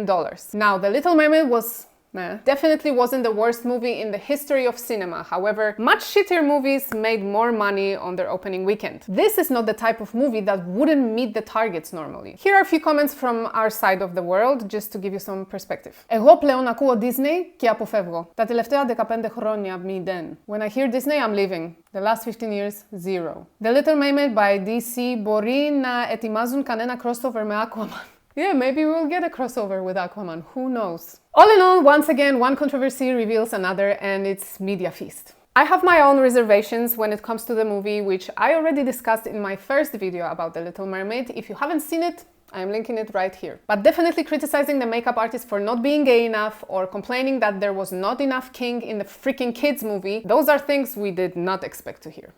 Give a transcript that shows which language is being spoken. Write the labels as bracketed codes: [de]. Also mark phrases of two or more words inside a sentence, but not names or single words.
[en] Now, The Little Mermaid was definitely wasn't the worst movie in the history of cinema. However, much shittier movies made more money on their opening weekend. This is not the type of movie that wouldn't meet the targets normally. Here are a few comments from our side of the world, just to give you some perspective. [el] Εγώ πλέον ακούω Disney και αποφεύγω. Τα τελευταία 15 χρόνια μηδέν. [en] When I hear Disney, I'm leaving. The last 15 years, zero. The Little Mermaid by DC [el] μπορεί να ετοιμάζουν κανένα crossover με Aquaman. [en] Yeah, maybe we'll get a crossover with Aquaman, who knows? All in all, once again, one controversy reveals another, and it's media feast. I have my own reservations when it comes to the movie, which I already discussed in my first video about The Little Mermaid. If you haven't seen it, I'm linking it right here. But definitely criticizing the makeup artist for not being gay enough or complaining that there was not enough kink in the freaking kids movie, those are things we did not expect to hear.